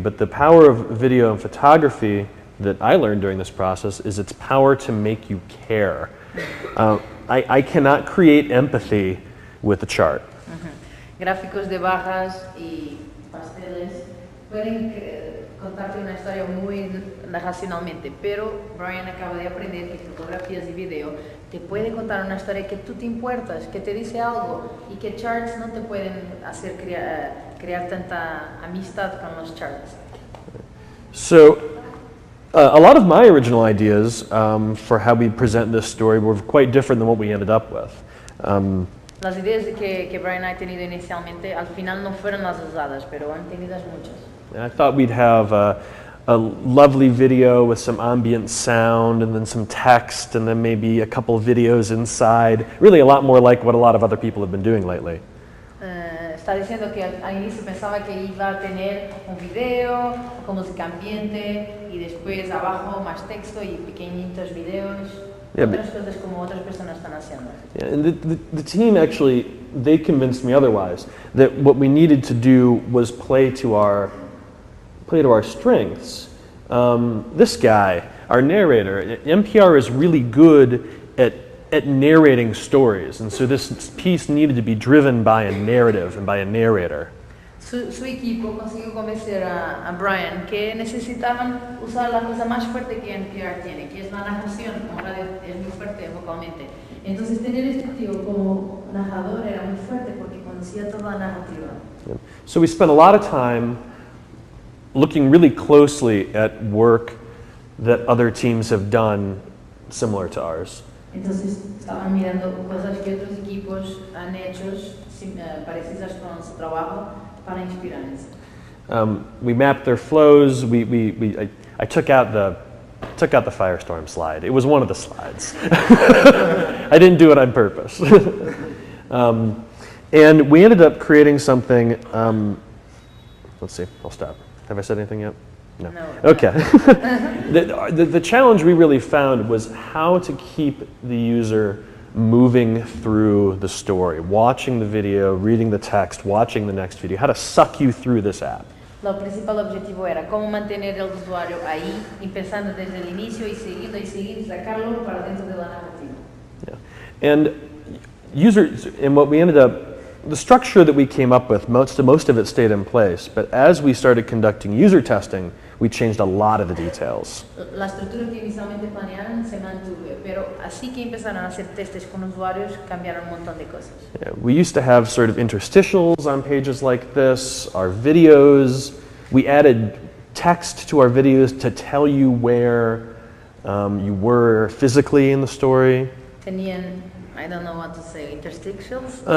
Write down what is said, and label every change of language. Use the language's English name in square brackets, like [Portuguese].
[English] But the power of video and photography that I learned during this process is its power to make you care. I cannot create empathy with a chart. [Spanish] Gráficos de barras y pasteles pueden contarte una historia muy racionalmente, pero Brian acaba de aprender que fotografías y video te puede contar una historia que tú te importas, que te dice algo y que charts no te pueden hacer crear tanta amistad con los charts. [English] So a lot of my original ideas for how we present this story were quite different than what we ended up with. [Spanish] Las ideas que Brian ha tenido inicialmente al final no fueron las usadas, pero han tenido muchas. [English] And I thought we'd have a lovely video with some ambient sound and then some text and then maybe a couple of videos inside. Really a lot more like what a lot of other people have been doing lately. [Spanish] Está diciendo que al inicio pensaba que iba a tener un video con música ambiente y después abajo más texto y pequeñitos videos. Otras cosas como otras personas están haciendo. [English] Yeah, and the team actually, they convinced me otherwise, that what we needed to do was play to our strengths. This guy, our narrator, NPR is really good at narrating stories, and so this piece needed to be driven by a narrative and by a narrator. [Spanish] Su equipo consiguió convencer a Brian que necesitaban usar la cosa más fuerte que NPR tiene, que es la narración. Como radio es muy fuerte vocalmente. Entonces tener este tío como narrador era muy fuerte porque conocía toda la narrativa. [English] Yeah. So we spent a lot of time looking really closely at work that other teams have done similar to ours. [Spanish] Entonces estaban mirando cosas que otros equipos han hecho parecidas con su trabajo para inspirarnos. [English] We mapped their flows. I took out the Firestorm slide. It was one of the slides. I didn't do it on purpose. And we ended up creating something. Let's see. I'll stop. Have I said anything yet? No. Okay. The challenge we really found was how to keep the user moving through the story, watching the video, reading the text, watching the next video, how to suck you through this app. [Spanish] Lo principal objetivo era cómo mantener el usuario ahí, empezando desde el inicio y seguir, sacarlo para dentro de la narrativa. [English] Yeah. And what we ended up, the structure that we came up with, most of it stayed in place, but as we started conducting user testing, we changed a lot of the details. [Spanish] La estructura que inicialmente planearon se mantuvo, pero así que empezaron a hacer testes con usuarios, cambiaron un montón de cosas. [English] Yeah, we used to have sort of interstitials on pages like this, our videos. We added text to our videos to tell you where you were physically in the story. [Spanish] Tenían, [English] I don't know what to say, [Spanish] interstitials?